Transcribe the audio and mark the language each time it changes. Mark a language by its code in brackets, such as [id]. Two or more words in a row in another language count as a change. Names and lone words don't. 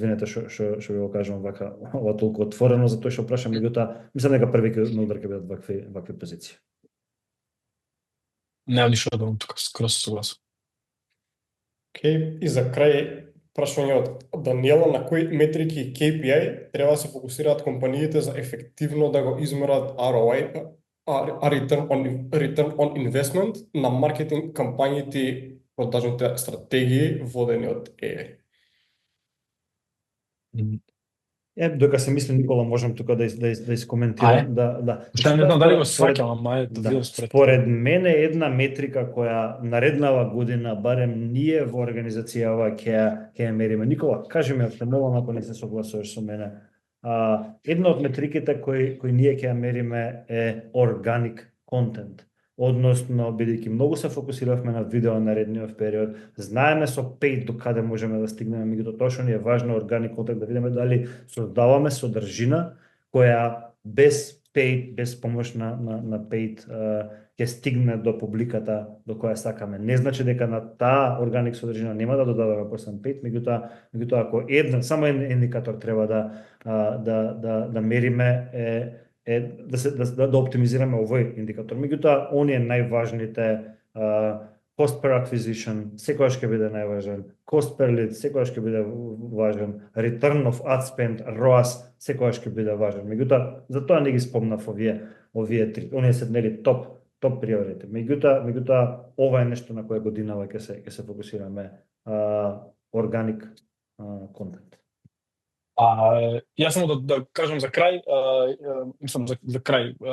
[mk] Извинете што ви го кажам вака, ова толку отворено, затоа што прашам, меѓутоа мислам дека први на удар ќе бидат вакви позиции. Немам ништо да добавам тука, скроз согласен. Океј, и за крај прашање од Даниела, на кои метрики и KPI треба да се фокусираат компаниите за ефективно да го измерат ROI, [en] return on investment [mk] на маркетинг кампањите и продажните стратегии водени од AI? Додека се мисли, Никола, можам тука да искоментирам. Да. Што не знам дали го сваќам, ама ето видам според мене една метрика која нареднава година, барем ние во организацијава ќе ја мериме. Никола, кажи ми ако молам, ако не се согласуваш со мене. Една од метриките кои ние ќе ја мериме е [en] organic content. [mk] Односно, бидејќи многу се фокусиравме на видео наредниот период, знаеме со paid до каде можеме да стигнеме, меѓутоа точно ни е важно органик контент да видиме дали создаваме содржина која без paid, без помош на paid ќе стигне до публиката до која сакаме. Не значи дека на таа органик содржина нема да додаваме после paid, меѓутоа ако само еден индикатор треба да мериме е да оптимизираме овој индикатор. Меѓутоа, оние најважните [en] cost per acquisition [mk] секогаш ќе биде најважен, [en] cost per lead [mk] секогаш ќе биде важен, [en] return of ad spend, [mk] ROAS секогаш ќе биде важен. Меѓутоа, затоа не ги спомнав овие три, оние се нели топ приоритети. Меѓутоа, ова е нешто на кое годинава ќе се фокусираме, organic контент. Јас само да кажам за крај, мислам за крај.